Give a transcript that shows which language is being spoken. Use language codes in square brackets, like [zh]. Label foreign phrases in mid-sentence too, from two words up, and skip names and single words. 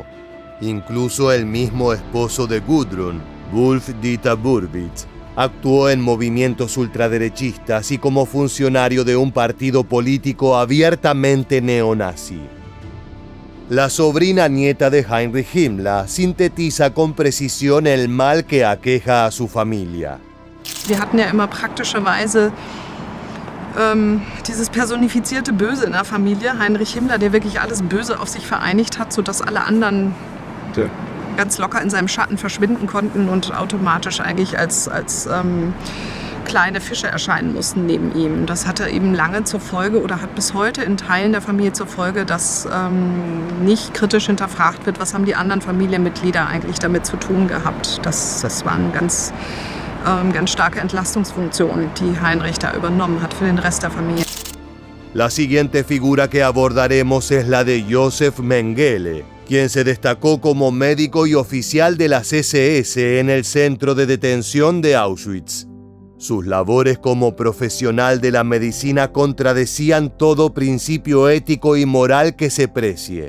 [es] Incluso el mismo esposo de Gudrun, Wolf-Dieter Burwitz, actuó en movimientos ultraderechistas y como funcionario de un partido político abiertamente neonazi. La sobrina nieta de Heinrich Himmler sintetiza con precisión el mal que aqueja a su familia. [de] Wir hatten ja immer praktischerweise dieses personifizierte Böse in der Familie, Heinrich Himmler, der wirklich alles Böse auf sich vereinigt hat, sodass alle anderen ganz locker in seinem Schatten verschwinden konnten und automatisch eigentlich als kleine Fische erscheinen mussten neben ihm. Das hatte eben lange zur Folge oder hat bis heute in Teilen der Familie zur Folge, dass nicht kritisch hinterfragt wird, was haben die anderen Familienmitglieder eigentlich damit zu tun gehabt. Das war eine ganz starke Entlastungsfunktion, die Heinrich da übernommen hat für den Rest der Familie. [es] La siguiente figura que abordaremos es la de Josef Mengele, quien se destacó como médico y oficial de las SS en el centro de detención de Auschwitz. Sus labores como profesional de la medicina contradecían todo principio ético y moral que se precie.